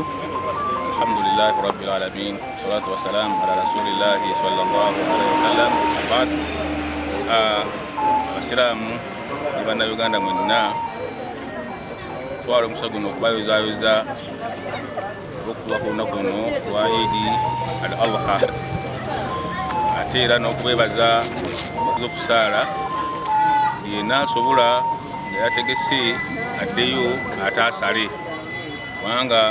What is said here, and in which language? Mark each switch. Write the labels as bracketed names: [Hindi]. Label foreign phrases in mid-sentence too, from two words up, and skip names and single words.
[Arabic] الحمد لله رب العالمين الصلاة والسلام على رسول الله صلى الله عليه وسلم. [Ganda] Abad abasiraamu ne bannayuganda mwenna twala omusa guno okubayozaayoza olw'okutuuka ku lunaku luno lwa Idi al Adha, ate era n'okubeebaza okusaala yenna asobola nga yategese addeyo ataasale, kubanga